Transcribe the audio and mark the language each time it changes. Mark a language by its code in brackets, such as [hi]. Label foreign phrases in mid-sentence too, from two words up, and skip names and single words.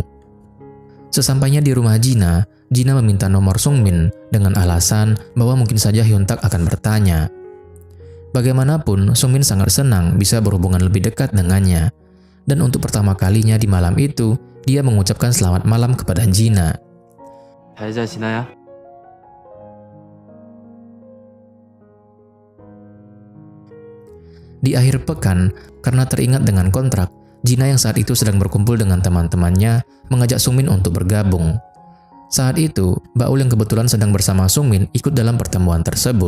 [id] Sesampainya di rumah Jina, Jina meminta nomor Sungmin dengan alasan bahwa mungkin saja Hyun-tak akan bertanya. Bagaimanapun, Sungmin sangat senang bisa berhubungan lebih dekat dengannya. Dan untuk pertama kalinya di malam itu, dia mengucapkan selamat malam kepada Jina. [ko] 잘 자, 진아야. [id] Di akhir pekan, karena teringat dengan kontrak, Jina yang saat itu sedang berkumpul dengan teman-temannya mengajak Sungmin untuk bergabung. Saat itu, Baul yang kebetulan sedang bersama Sungmin ikut dalam pertemuan tersebut.